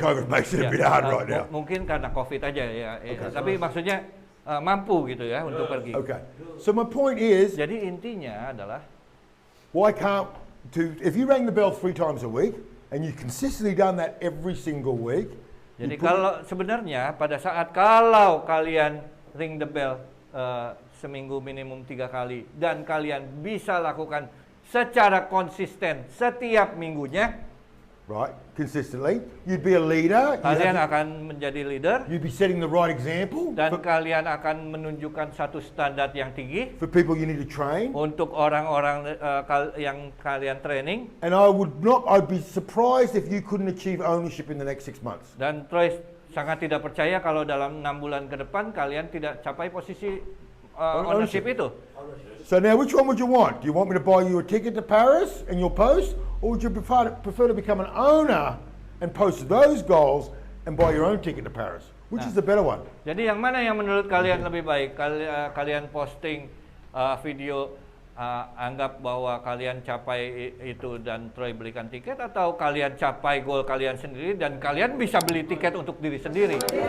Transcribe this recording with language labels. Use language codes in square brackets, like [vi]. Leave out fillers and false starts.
[en] COVID makes it a bit hard right now. [id] Mungkin karena COVID aja ya. Tapi maksudnya mampu gitu ya untuk pergi. [en] Okay. So my point is, [id] Jadi intinya adalah [en] why can't if you rang the bell 3 times a week and you consistently done that every single week? [id] jadi kalau sebenarnya pada saat kalau kalian [en] ring the bell [id] seminggu minimum 3 kali dan kalian bisa lakukan secara konsisten setiap minggunya, [en] right, consistently, you'd be a leader. [id] kalian akan menjadi leader [en] You'd be setting the right example [id] dan kalian akan menunjukkan satu standar yang tinggi [en] for people you need to train. [id] untuk orang-orang yang kalian training. [en] And I'd be surprised if you couldn't achieve ownership in the next 6 months. [id] Dan Troy sangat tidak percaya kalau dalam 6 bulan ke depan kalian tidak capai posisi ownership itu. [en] So now, which one would you want? Do you want me to buy you a ticket to Paris and you'll post? Or would you prefer to become an owner and post those goals and buy your own ticket to Paris? Which is the better one? [id] Jadi yang mana yang menurut kalian lebih baik? Kalian posting video anggap bahwa kalian capai itu dan Troy belikan tiket, atau kalian capai goal kalian sendiri dan kalian bisa beli tiket untuk diri sendiri.